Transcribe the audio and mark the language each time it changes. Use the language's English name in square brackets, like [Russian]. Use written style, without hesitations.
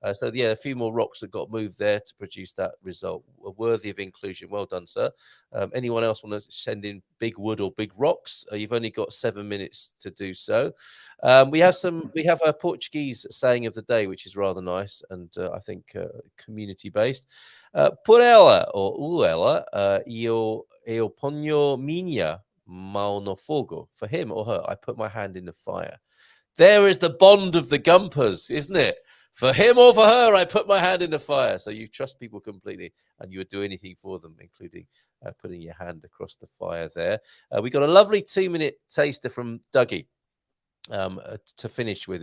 [English] So, yeah, a few more rocks that got moved there to produce that result. Worthy of inclusion. Well done, sir. Anyone else want to send in big wood or big rocks? You've only got 7 minutes to do so. We have a Portuguese saying of the day, which is rather nice and I think community-based. [Portuguese] Por ela, or u ela, eu ponho minha mão no fogo. [English] For him or her, I put my hand in the fire. There is the bond of the GuMPers, isn't it? For him or for her, I put my hand in the fire. So you trust people completely, and you would do anything for them, including putting your hand across the fire there. We got a lovely 2-minute taster from Dougie to finish with.